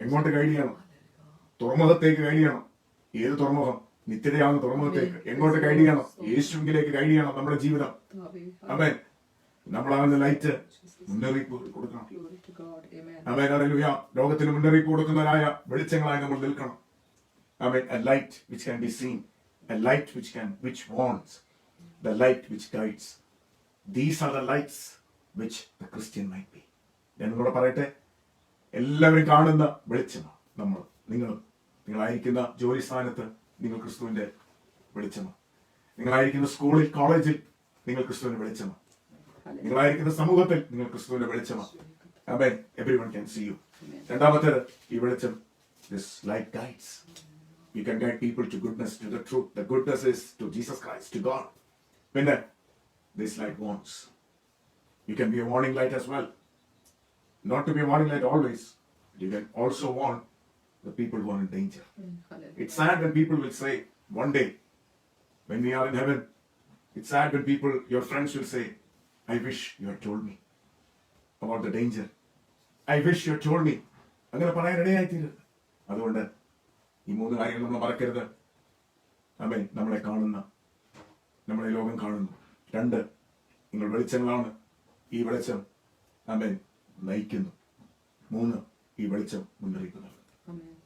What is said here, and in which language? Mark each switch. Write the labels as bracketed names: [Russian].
[Malayalam] എങ്ങോട്ട് ഗൈഡ് ചെയ്യണം? തുറമുഖത്തേക്ക് ഗൈഡ് ചെയ്യണം. ഏത് തുറമുഖം? നിത്യതയാകുന്ന തുറമുഖത്തേക്ക്. എങ്ങോട്ട് ഗൈഡ് ചെയ്യണം? യേശുവിലേക്ക് ഗൈഡ് ചെയ്യണം നമ്മുടെ ജീവിതം. ആമേൻ. നമ്മളാകുന്ന ലൈറ്റ് മുന്നറിയിപ്പ് കൊടുക്കണം. ആമേൻ. ഹല്ലേലൂയ. ലോകത്തിന് മുന്നറിയിപ്പ് കൊടുക്കുന്നവരായ വെളിച്ചങ്ങളായി നമ്മൾ നിൽക്കണം. ആമേൻ. [English] A light which can be seen, a light which warns, the light which guides. These are the lights which the Christian might be. [Malayalam] ഞാൻ നിങ്ങളോട് പറയട്ടെ, എല്ലാവരും കാണുന്ന വെളിച്ചമാണ് നിങ്ങളായിരിക്കുന്ന ജോലി സ്ഥാനത്ത് നിങ്ങൾ ക്രിസ്തുവിന്റെ വെളിച്ചമാണ്. നിങ്ങളായിരിക്കുന്ന സ്കൂളിൽ, കോളേജിൽ നിങ്ങൾ ക്രിസ്തുവിന്റെ വെളിച്ചമാണ്. നിങ്ങളായിരിക്കുന്ന സമൂഹത്തിൽ നിങ്ങൾ ക്രിസ്തുവിന്റെ വെളിച്ചമാണ്. ആമേൻ. [English] Everyone can see you. [Malayalam] രണ്ടാമത്തേത്, ഈ വെളിച്ചം, [English] this light guides. You can guide people to goodness, to the truth. The goodness is to Jesus Christ, to God. പിന്നെ this light warns. You can be a warning light as well. Not to be a warning light always. You can also warn the people who are in danger. It's sad when people will say, one day, when we are in heaven, it's sad when people, your friends will say, I wish you had told me about the danger. I wish you had told me. [Malayalam] അങ്ങനെ പറയാൻ ഇടയായിത്തീരരുത്. അതുകൊണ്ട് ഈ മൂന്ന് കാര്യങ്ങൾ നമ്മൾ മറക്കരുത്. ആമേൻ. നമ്മളെ കാണുന്ന, നമ്മളെ ലോകം കാണുന്നു. 2, നിങ്ങൾ വെളിച്ചങ്ങളാണ്. ഈ വെളിച്ചം ആമേൻ നയിക്കുന്നു. 3, ഈ വെളിച്ചം മുന്നറിയിപ്പ് നൽകുന്നു.